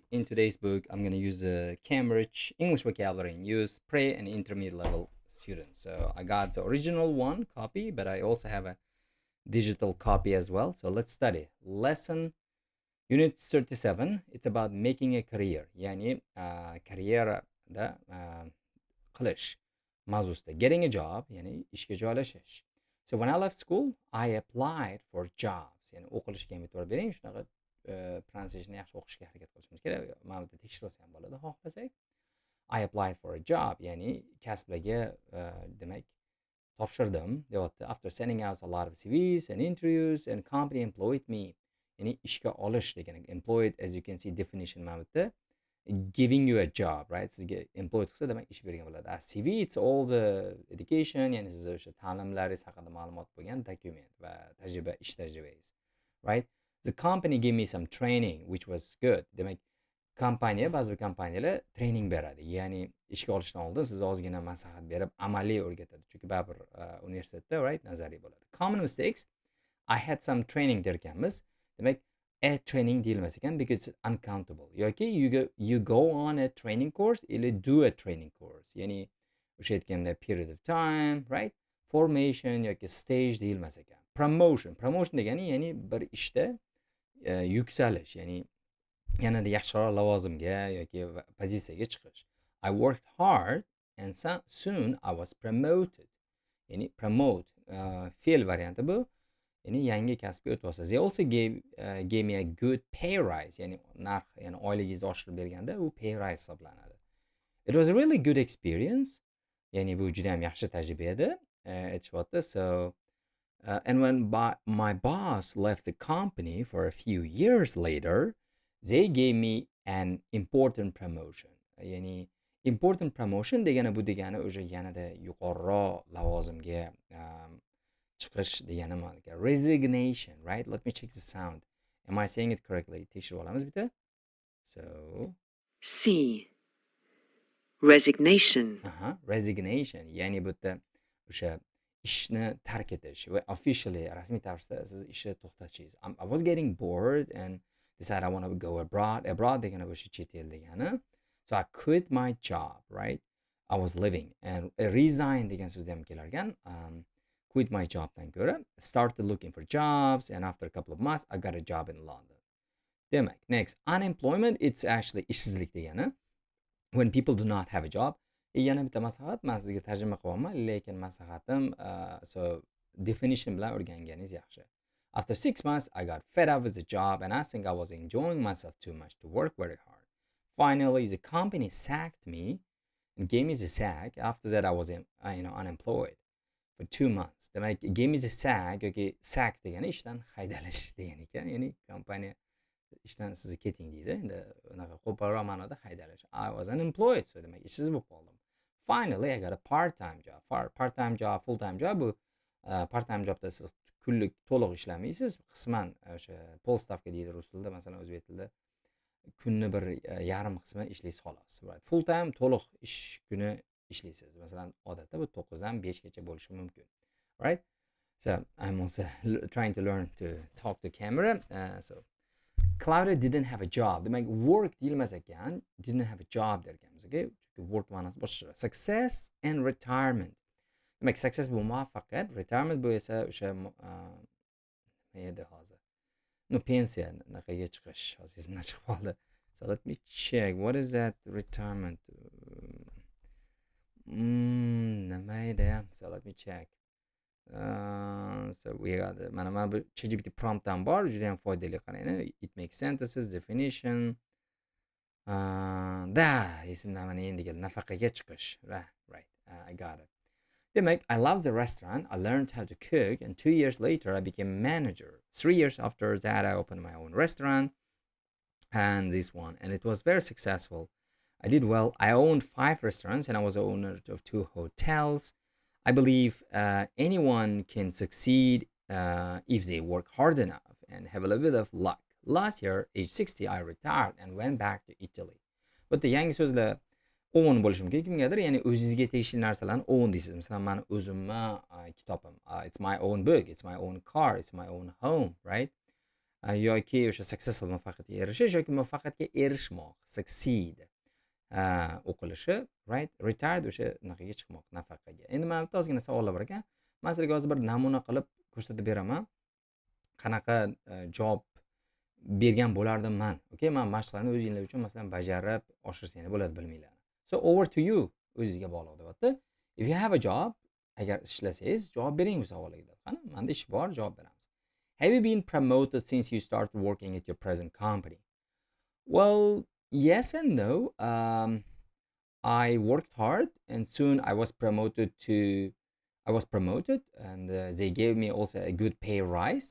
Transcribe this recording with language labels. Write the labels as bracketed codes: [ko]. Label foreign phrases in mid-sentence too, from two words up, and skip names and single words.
[en] In today's book, I'm going to use the Cambridge English vocabulary in use pre and intermediate level students. So I got the original one copy, but I also have a digital copy as well. So let's study. Lesson Unit 37. It's about making a career. [uz] Yani kariyera da qilish mavzusida. [en] Getting a job, [uz] yani ishga joylashish. [en] So when I left school, I applied for jobs. [uz] Yani o'qilishga ham e'tibor bering, [en] shunaqa pronunciation [uz] yaxshi o'qishga harakat qilishimiz kerak. Mana bu yerda tekshirib olsa ham bo'ladi, xohlasak. [en] I applied for a job, [uz] ya'ni kasblarga demak topshirdim deyapti. [en] After sending out a lot of CVs and interviews and company employed me. [uz] Ya'ni ishga olish degani [en] employed, as you can see definition [uz] mana bu yerda [en] giving you a job, right? [uz] Sizga employed qilsa demak ish bergan bo'ladi. [en] CV it's all the education, [uz] ya'ni siz o'sha ta'limlaringiz haqida ma'lumot bo'lgan dokument va tajriba, ish tajribangiz, [en] right? The company gave me some training which was good. [uz] Demak kompaniya, ba'zi bir kompaniyalar training beradi. Ya'ni ishga olishdan oldin siz ozgina maslahat berib amaliy o'rgatadi. Chunki baribir universitetda, right, nazariy bo'ladi. [en] Common mistakes. I had some training derkanmiz. Demak a training [uz] deyilmas ekan [en] because it's uncountable. Yoki you go on a training course or do a training course. [uz] Ya'ni o'sha aytganda [en] period of time, right? [uz] Formation yoki stage deyilmas ekan. Promotion degani ya'ni bir ishda yuksalish, ya'ni yanada yaxshiroq lavozimga yoki pozitsiyaga chiqish. [en] I worked hard and soon I was promoted. [uz] Ya'ni promote fe'l varianti bu. Ya'ni yangi kasbga o'tyapsiz. [en] They also gave me a good pay rise. [uz] Ya'ni narx, ya'ni oyligingizni oshirib berganda u [en] pay rise [uz] hisoblanadi. [en] It was a really good experience. [uz] Ya'ni bu juda ham yaxshi tajriba edi. Aytishyapti. [en] So and when my boss left the company for a few years later, they gave me an important promotion. [uz] Ya'ni [en] important promotion [uz] degani bu degani o'sha yanada yuqoriroq lavozimga chiqish degani ma'noga. [en] Resignation, right? Let me check the sound. Am I saying it correctly? [uz] Tekshirib olamiz bitta. [en] So C. Resignation. Resignation. [uz] Ya'ni bu yerda o'sha ishni tark etish va officially rasmiy tarzda siz ishni to'xtatishingiz. [en] I was getting bored and decided I want to go abroad. [uz] Abroad degani o'sha chet el degani. [en] So I quit my job, right? I was living and resign [uz] degan so'zda ham kelar ekan. [en] Quit my job [uz] dan ko'ra [en] started looking for jobs and after a couple of months I got a job in London. Demak, next, unemployment, it's actually [uz] ishsizlik degani. [en] When people do not have a job. [uz] Yana bitta maslahat, men sizga tarjima qilyapman, lekin maslahatim [en] so definition [uz] bilan o'rganganingiz yaxshi. [en] After 6 months, I got fed up with the job and I think I was enjoying myself too much to work very hard. Finally, the company sacked me and gave me the sack. After that, I was unemployed for 2 months. [uz] Demak, [en] gave me the sack [uz] yoki sack degani ishdan haydalish degan ekan. Ya'ni kompaniya ishdan sizni keting deydi. Endi unaqa qo'polroq ma'noda haydalish. [en] I was unemployed, so [uz] demak ishsiz bo'lib qoldim. [en] Finally, I got a part-time job. Part-time job, full-time job [uz] bu part-time jobda siz kunlik to'liq ishlamaysiz. Qisman o'sha polstavka deydi rus tilida, masalan o'zbek tilida kunni bir yarim qismi ishlaysiz xolos. Full-time to'liq ish kuni ishlaysiz. Masalan, odatda bu 9 dan 5 gacha bo'lishi mumkin. [en] Right? So, I'm also trying to learn to talk to camera. So Claudia didn't have a job. [uz] Demak, work deyilmas ekan, [en] didn't have a job derkanmiz, okay? [uz] Chunki work ma'nosi boshqa. [en] Success and retirement. [uz] Demak, success bu muvaffaqiyat, retirement bu esa o'sha nima edi hozir? No, pensiya naqaga chiqish, hozir esimdan chiqib qoldi. [en] So let me check. What is that retirement? [uz] Nima edi? [en] So let me check. So we got [uz] mana bu ChatGPT promptdan bor, juda ham foydali qarang. [en] It makes sentences, definition. [uz] Da, esimdan mana endi keldi. Nafaqaga chiqish. [en] Right. I got it. Demak, I love the restaurant. I learned how to cook, and 2 years later, I became manager. 3 years after that, I opened my own restaurant, and this one, and it was very successful. I did well. I owned 5 restaurants, and I was the owner of 2 hotels. I believe anyone can succeed if they work hard enough and have a little bit of luck. Last year, age 60, I retired and went back to Italy. But the [uz] yangi so'zlar own bo'lishi mumkin kimgadir, ya'ni o'zingizga tegishli narsalarni own deysiz. Masalan, mani o'zimni kitobim, [en] it's my own book, it's my own car, it's my own home, right? [uz] Yoki o'sha successful, muvaffaqiyatga erishish yoki muvaffaqiyatga erishmoq, succeed o'qilishi, right? Retired o'sha naqaga chiqmoq, nafaqaga. Endi mana bitta ozgina savollar bor ekan. Men sizlarga hozir bir namuna qilib ko'rsatib beraman. Qanaqa javob bergan bo'lardimman. Okay, men mashqlarni o'zinglar uchun masalan bajarib oshirsanglar bo'ladi bilmaylarni. [en] So over to you, [uz] o'zingizga bog'liq deyapti. [en] If you have a job, [uz] agar ishlasangiz javob bering bu savolga. Qani, menda ish bor, javob beramiz. [en] Have you been promoted since you started working at your present company? Well, yes and no. I worked hard and soon I was promoted and they gave me also a good pay rise.